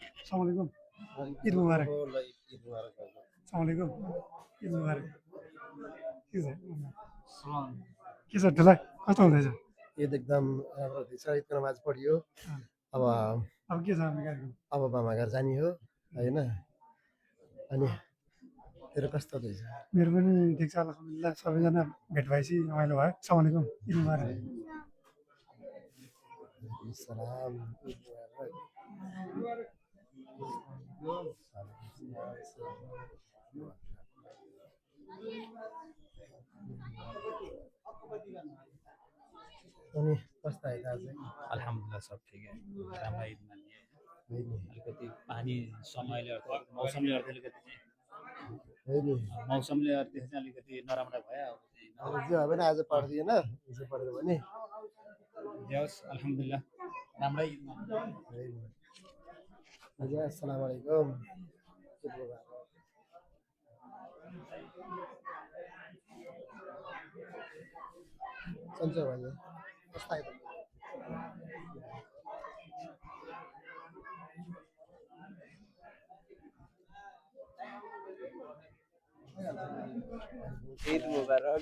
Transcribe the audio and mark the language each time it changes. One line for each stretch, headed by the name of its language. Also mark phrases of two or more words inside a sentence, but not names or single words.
Arabic: السلام عليكم عيد مبارك السلام عليكم عيد مبارك
Nepali: के छ ढिला कस्तो हुँदैछ ईद एकदम राम्रो हुँदैछ ईदको नमाज पढियो अब अब के छ हाम्रो कार्यक्रम अब मामा घर जाने हो होइन अनि तेरो कस्तो हुँदैछ मेरो पनि ठिक छ अल्हम्दुलिल्लाह सबैजना भेट भएपछि रमाइलो भयो
Arabic: السلام عليكم عيد مبارك سلام عيد مبارك
Nepali: अनि कस्तो आयो आज अल्हम्दुलिल्लाह
Hindi: सब ठिक है
Nepali: राम्रा ईद मानिए होइन अलिकति पानी समयले अर्थात् मौसमले गर्दा अलिकति होइन मौसमले अर्थ चाहिँ अलिकति नराम्रा भयो अब चाहिँ जे भए पनि आज पढ्दिएन हिजो पढ्यो भने जे होस् अल्हम्दुलिल्लाह राम्रै ईद मानिए होइन हजुर
Arabic: السلام عليكم عيد مبارك
Nepali: सन्चो भयो कस्तो आयो
Arabic: عيد مبارك